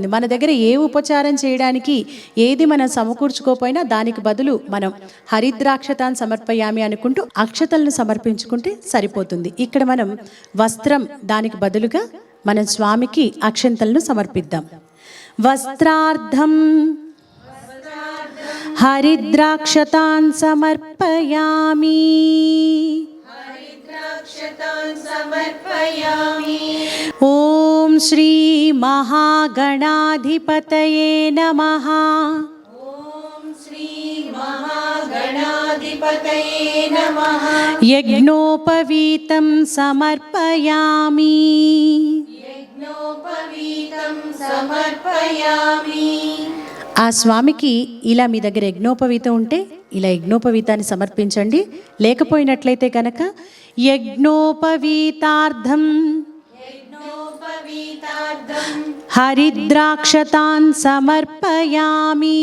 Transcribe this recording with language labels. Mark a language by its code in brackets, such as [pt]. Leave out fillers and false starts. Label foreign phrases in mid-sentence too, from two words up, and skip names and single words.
[te] మన దగ్గర ఏ ఉపచారం చేయడానికి ఏది మనం సమకూర్చుకోపోయినా దానికి బదులు మనం హరిద్రాక్షతాన్ని సమర్పయామి అనుకుంటూ అక్షతలను సమర్పించుకుంటే సరిపోతుంది. ఇక్కడ మనం వస్త్రం దానికి బదులుగా మనం స్వామికి అక్షంతలను సమర్పిద్దాం. [sa] వస్త్రార్థం हरिद्राक्षतान् समर्पयामि। हरिद्राक्षतान् समर्पयामि। ॐ श्री महागणाधिपतये नमः। ॐ श्री महागणाधिपतये नमः। यज्ञोपवीतं समर्पयामि। यज्ञोपवीतं समर्पयामि। [te] ఆ స్వామికి ఇలా మీ దగ్గర యజ్ఞోపవీతం ఉంటే ఇలా యజ్ఞోపవీతాన్ని సమర్పించండి. లేకపోయినట్లయితే కనుక యజ్ఞోపవీతార్థం [sa] యజ్ఞోపవీతార్థం హరిద్రాక్షతాన్ సమర్పయామి.